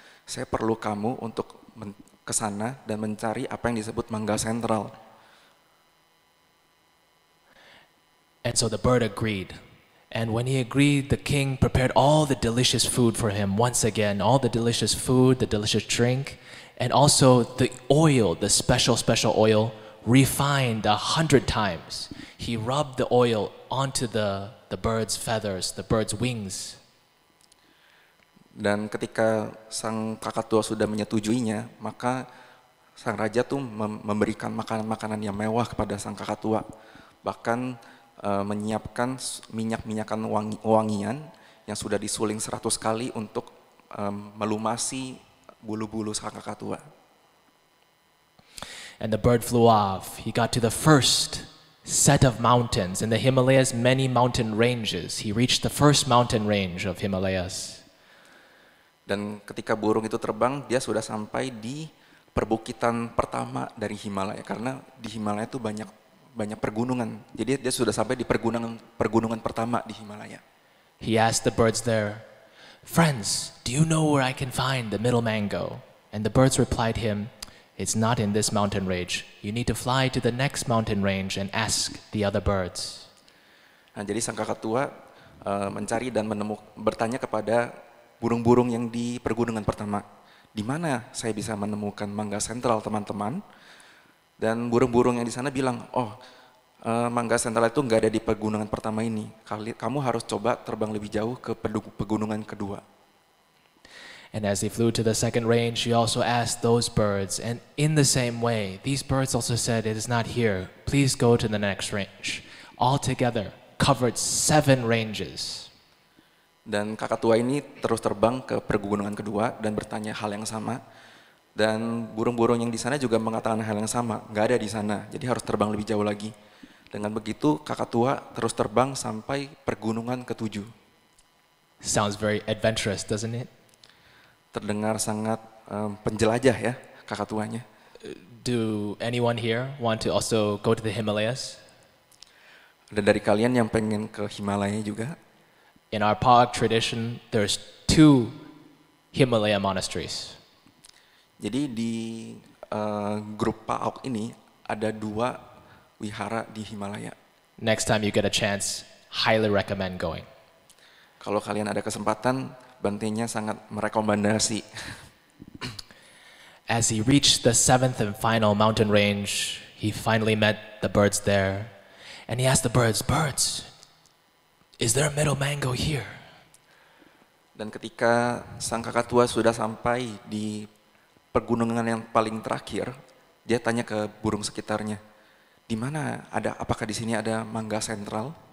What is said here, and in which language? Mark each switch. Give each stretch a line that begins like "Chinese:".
Indonesian: Saya perlu kamu untuk ke sana dan mencari apa yang disebut mangga sentral.
English: And so the bird agreed. And when he agreed, the king prepared all the delicious food for him once again, all the delicious food, the delicious drink, and also the oil, the special oil, refined 100 times. He rubbed the oil onto the bird's feathers, the bird's wings.
Indonesian: Dan ketika sang kakatua sudah menyetujuinya, maka sang raja tuh memberikan makanan-makanan yang mewah kepada sang kakatua. Bahkan menyiapkan minyak-minyakan wangian yang sudah disuling 100 kali untuk melumasi bulu-bulu sang kakatua.
English: And the bird flew off. He got to the first set of mountains. In the Himalayas, many mountain ranges. He reached the first mountain range of Himalayas.
Indonesian: Dan ketika burung itu terbang, dia sudah sampai di perbukitan pertama dari Himalaya. Karena di Himalaya itu banyak pergunungan. Jadi dia sudah sampai di pergunungan pertama di Himalaya.
English: He asked the birds there, "Friends, do you know where I can find the middle mango?" And the birds replied him, "It's not in this mountain range. You need to fly to the next mountain range and ask the other birds."
Indonesian: Nah, jadi sang kakak tua mencari dan bertanya kepada burung-burung yang di pergunungan pertama, di mana saya bisa menemukan mangga sentral teman-teman? Dan burung-burung yang di sana bilang, mangga sentral itu nggak ada di pegunungan pertama ini. Kamu harus coba terbang lebih jauh ke pegunungan kedua.
English: And as he flew to the second range, he also asked those birds, and in the same way, these birds also said, "It is not here. Please go to the next range." Altogether, covered 7 ranges.
Indonesian: Dan kakak tua ini terus terbang ke pegunungan kedua dan bertanya hal yang sama. Dan burung-burung yang di sana juga mengatakan hal yang sama, nggak ada di sana, jadi harus terbang lebih jauh lagi. Dengan begitu, kakak tua terus terbang sampai pergunungan ke-7.
English: Sounds very adventurous, doesn't it?
Indonesian: Terdengar sangat penjelajah ya kakak tuanya.
English: Do anyone here want to also go to the Himalayas?
Indonesian: Ada dari kalian yang pengen ke Himalaya juga?
English: In our PAOK tradition, there's 2 Himalaya monasteries.
Indonesian: Jadi di grup PAOK ini ada 2 wihara di Himalaya.
English: Next time you get a chance, highly recommend going.
Indonesian: Kalau kalian ada kesempatan, Bantenya sangat merekomendasi.
English: As he reached the 7th and final mountain range, he finally met the birds there. And he asked the birds, "Birds, is there a middle mango here?"
Indonesian: Dan ketika sang kakak tua sudah sampai di pegunungan yang paling terakhir, dia tanya ke burung sekitarnya, "Di mana apakah di sini ada mangga sentral?"